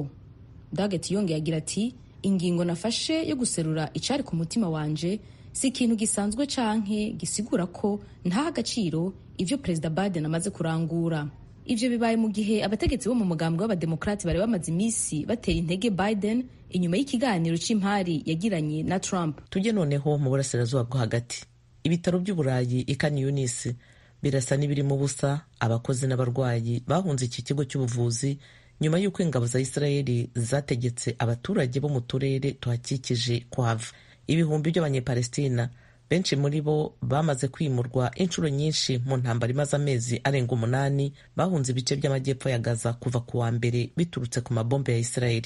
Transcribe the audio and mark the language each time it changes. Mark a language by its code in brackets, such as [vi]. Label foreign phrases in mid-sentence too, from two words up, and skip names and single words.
[rn] Doggett yongeye agira ati, ingingo nafashe yo guserura icari ku mutima wanje si ikintu gisanzwe canke gisigura ko nta agaciro ivyo Perezida Biden amaze kurangura. ivyo bibaye mu gihe abategetsi bo mu mugambwe w'abademokrati bari bamaze imisi batera intege Biden inyuma y'ikiganiro c'impari yagiranye na Trump. [rw] Tujye noneho mu burasirazuba bwo hagati. Ibitaro by'Uburayi i Khan Yunis birasa n'ibirimo ubusa. Abakozi n'abarwayi bahunze iki kigo cy'ubuvuzi nyuma y'uko ingabo za Israeli zategetse abaturage bo mu turere tuhakikije kuhava. Ibihumbi by'Abanyepalestina, benshi muri bo bamaze kwimurwa inshuro nyinshi mu ntambara imaze amezi arenga 8, bahunze ibice by'amajyepfo ya Gaza kuva ku wa mbere biturutse ku mabombe ya Israeli.